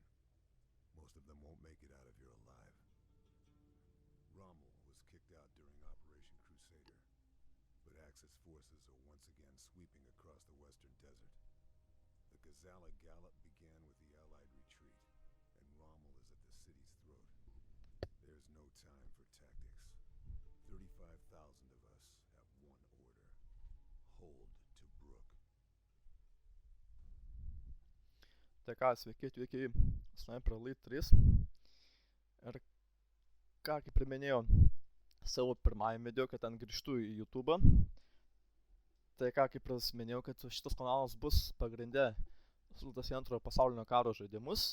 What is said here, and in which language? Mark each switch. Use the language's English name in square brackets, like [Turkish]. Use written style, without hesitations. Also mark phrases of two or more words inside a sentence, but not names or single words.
[English] Most of them won't make it out of here alive. Rommel was kicked out during Operation Crusader, but Axis forces are once again sweeping across the western desert. The Gazala Gallop began with the Allied retreat, and Rommel is at the city's throat. There's no time for tactics. 35,000 of us have one order. Hold Tobruk. [Lithuanian] Tai ką, sveiki atvykę į Sniper Elite 3. Ir ką, kaip ir minėjau savo pirmąjį video, kad ten grįžtu į YouTube. Tai ką, kaip ir minėjau, kad šitas kanalas bus pagrinde sultas į antrojo pasaulinio karo žaidimus.